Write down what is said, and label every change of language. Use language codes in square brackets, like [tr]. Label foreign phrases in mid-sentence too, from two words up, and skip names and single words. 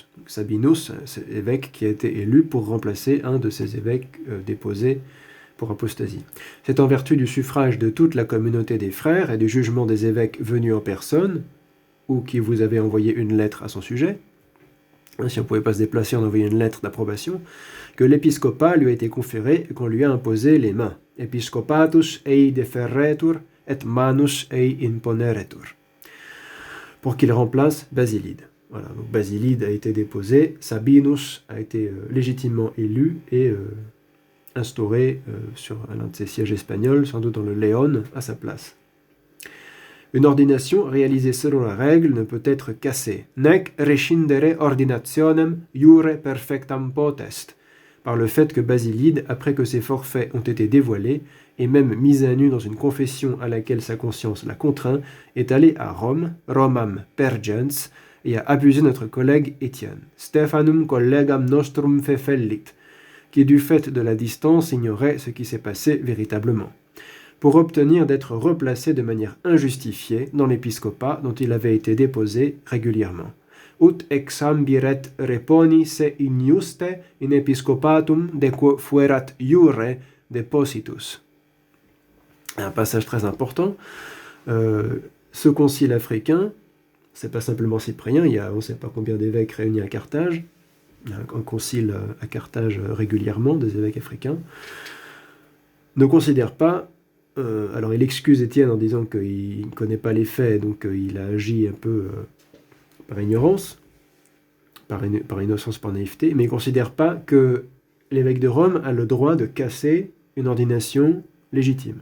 [fr] Donc, Sabinus, c'est l'évêque qui a été élu pour remplacer un de ces évêques déposés pour apostasie. C'est en vertu du suffrage de toute la communauté des frères et du jugement des évêques venus en personne, ou qui vous avaient envoyé une lettre à son sujet, si on ne pouvait pas se déplacer, on envoyait une lettre d'approbation, que l'épiscopat lui a été conféré et qu'on lui a imposé les mains. [la] Episcopatus ei deferretur et manus ei imponeretur. [fr] pour qu'il remplace Basilide. Voilà, donc Basilide a été déposé, Sabinus a été légitimement élu et instauré sur l'un de ses sièges espagnols, sans doute dans le Léon, à sa place. Une ordination réalisée selon la règle ne peut être cassée. [la] Nec rescindere ordinationem iure perfectam potest. [fr] Par le fait que Basilide, après que ses forfaits ont été dévoilés, et même mis à nu dans une confession à laquelle sa conscience l'a contraint, est allé à Rome, [la] Romam pergens, [fr] et a abusé notre collègue Étienne. [la] Stephanum collegam nostrum fefellit, [fr] qui du fait de la distance ignorait ce qui s'est passé véritablement, pour obtenir d'être replacé de manière injustifiée dans l'épiscopat dont il avait été déposé régulièrement. [la] Ut exambiret reponi se injuste in episcopatum de quo fuerat iure depositus. [fr] Un passage très important. Ce concile africain, c'est pas simplement Cyprien, il y a on ne sait pas combien d'évêques réunis à Carthage, il y a un concile à Carthage régulièrement, des évêques africains, ne considère pas, alors il excuse Étienne en disant qu'il ne connaît pas les faits, donc il a agi un peu par ignorance, par innocence, par naïveté, mais il ne considère pas que l'évêque de Rome a le droit de casser une ordination légitime.